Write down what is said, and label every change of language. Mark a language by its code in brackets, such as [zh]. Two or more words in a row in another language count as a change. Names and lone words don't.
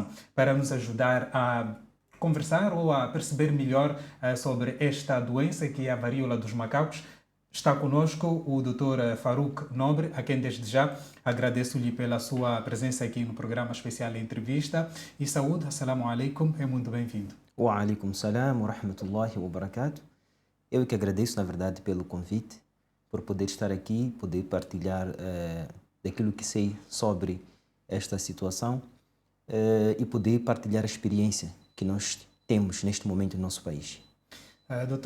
[pt] Para nos ajudar a conversar ou a perceber melhor sobre esta doença que é a varíola dos macacos, está conosco o Dr. Farouk Nobre, a quem desde já agradeço-lhe pela sua presença aqui no programa especial Entrevista. E saúde, [ar] السلام عليكم, [pt] é muito bem-vindo. [ar] وعليكم السلام ورحمة الله وبركاته. [pt] Eu que agradeço, na verdade, pelo convite, por poder estar aqui, poder partilhar daquilo que sei sobre esta situação e poder partilhar a experiência que nós temos neste momento no nosso país. Dr.